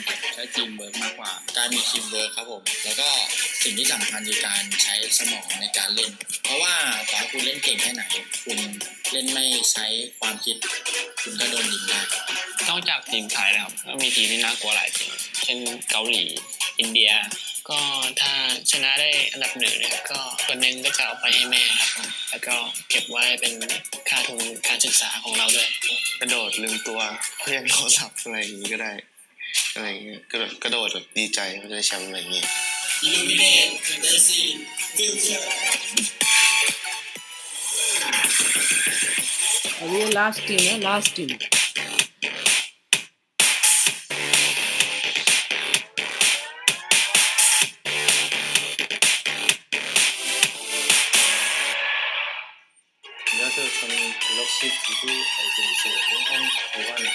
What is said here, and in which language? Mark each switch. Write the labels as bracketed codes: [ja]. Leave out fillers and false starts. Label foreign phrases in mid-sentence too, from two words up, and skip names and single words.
[th] ใช้ทีมเวิร์กมากกว่าการมีทีมเวิร์กครับผมแล้วก็สิ่งที่สำคัญคือการใช้สมองในการเล่นเพราะว่าต่อให้คุณเล่นเก่งแค่ไหนคุณเล่นไม่ใช้ความคิดคุณก็โดนยิงได้นอกจากทีมไทยนะครับก็มีทีมที่น่ากลัวหลายทีมเช่นเกาหลีอินเดียก็ถ้าชนะได้อันดับหนึ่งเนี่ยก็ส่วนหนึ่งก็จะเอาไปให้แม่ครับผมแล้วก็เก็บไว้เป็นค่าทุนการศึกษาของเราด้วย กระโดดลืมตัวเพื่อนโทรศัพท์อะไรอย่างนี้ก็ได้อะไรอย่างเงี้ยกระโดดแบบดีใจเขาจะได้แชมป์อะไรอย่างงี้ [en] Illuminate Fantasy Future [hi] अब ये [en] last team [hi] है [en] last team [ko] 안녕하세요. 저는 갤럭시 구두 아이디를 쓰고 있는 한고관입니다.